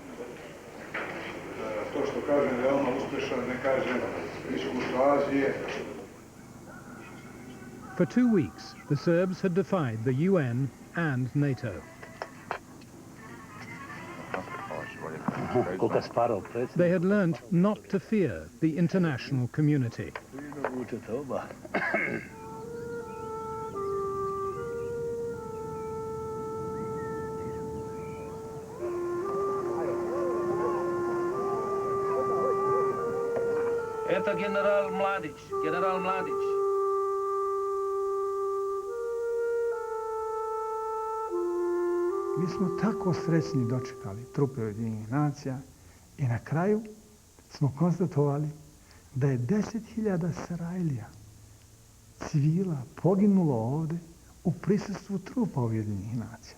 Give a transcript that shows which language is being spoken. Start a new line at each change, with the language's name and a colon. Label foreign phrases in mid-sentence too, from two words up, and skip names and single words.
English: For 2 weeks, the Serbs had defied the UN and NATO. They had learnt not to fear the international community.
Russian: Это генерал Mladić.
Serbian: Mi smo tako srećni dočekali trupe Ujedinjenih nacija i na kraju smo konstatovali da je 10.000 Sarajlija, civila, poginulo ovdje u prisustvu trupa Ujedinjenih nacija.